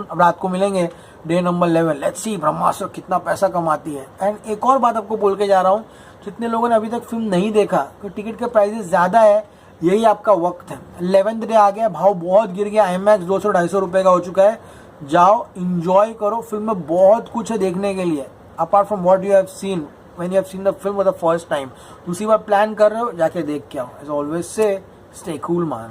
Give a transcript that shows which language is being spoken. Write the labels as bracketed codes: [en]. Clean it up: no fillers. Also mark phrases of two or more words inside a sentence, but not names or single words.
[hi] अब रात को मिलेंगे [en] day number [hi] 11। [en] let's see [hi] ब्रह्मास्त्र कितना पैसा कमाती है। एंड एक और बात आपको बोल के जा रहा हूँ, जितने लोगों ने अभी तक फिल्म नहीं देखा तो टिकट के प्राइसेस ज्यादा है, यही आपका वक्त है। 11th डे आ गया, भाव बहुत गिर गया, IMAX 200-250 रुपए का हो चुका है। जाओ इंजॉय करो, फिल्म में बहुत कुछ है देखने के लिए [en] apart from what you have seen when you have seen the film for the first time। [hi] दूसरी बार प्लान कर रहे हो, जाके देख के आओ। [en] As always say, stay cool man।